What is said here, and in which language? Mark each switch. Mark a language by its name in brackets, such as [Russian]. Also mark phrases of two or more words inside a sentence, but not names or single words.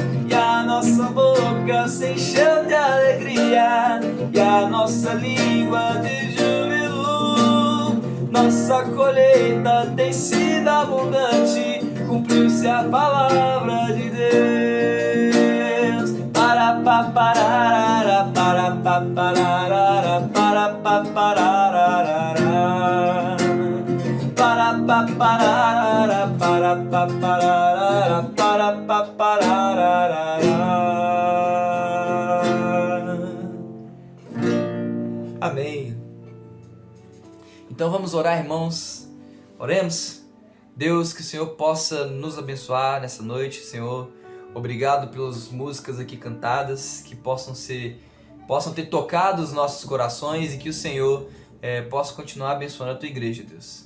[Portuguese] E a nossa boca se encheu de alegria, e a nossa língua de júbilo. Nossa colheita tem sido abundante, cumpriu-se a palavra de Deus. Para pa pararara, para pa pararara, para pa pararara, para pa pararara, para pa pararara, para pa pararara. Amém. Então vamos orar, irmãos. Oremos. Deus, que o Senhor possa nos abençoar nessa noite, Senhor. Obrigado pelas músicas aqui cantadas, que possam ter tocado os nossos corações e que o Senhor possa continuar abençoando a tua igreja, Deus.